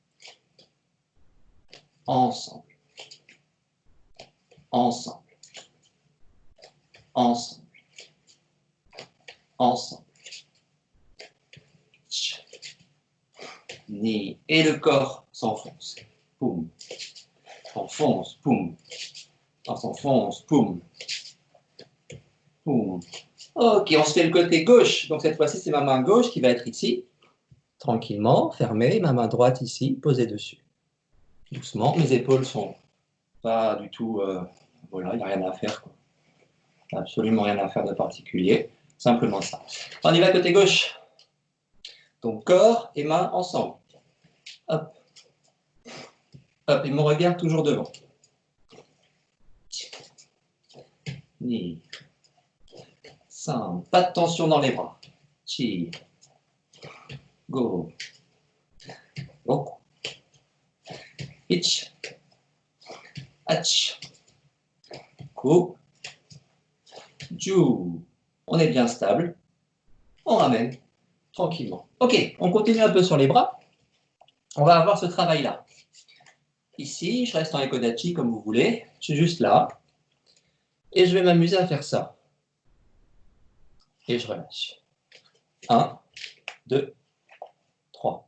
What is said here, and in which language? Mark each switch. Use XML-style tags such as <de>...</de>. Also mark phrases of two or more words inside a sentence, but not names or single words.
<fr>Ensemble. Ensemble. Ensemble. Ensemble. Ni. Et le corps s'enfonce. Poum. S'enfonce. Poum. On s'enfonce. Poum. Poum. Ok, on se fait le côté gauche. Donc cette fois-ci, c'est ma main gauche qui va être ici. Tranquillement, fermée. Ma main droite ici, posée dessus. Doucement. Mes épaules sont pas du tout... voilà, il n'y a rien à faire. Quoi. Absolument rien à faire de particulier. Simplement ça. On y va côté gauche. Donc corps et mains ensemble. Hop. Hop, et mon regard toujours devant. Ni. Simple. Pas de tension dans les bras.</fr> <ja>Chi. Go. Go. Ich. Ach. Ku. Ju.</ja> <fr>On est bien stable. On ramène tranquillement. Ok, on continue un peu sur les bras. On va avoir ce travail-là. Ici, je reste en Ekodachi comme vous voulez. Je suis juste là. Et je vais m'amuser à faire ça. Et je relâche. 1, 2, 3.</fr>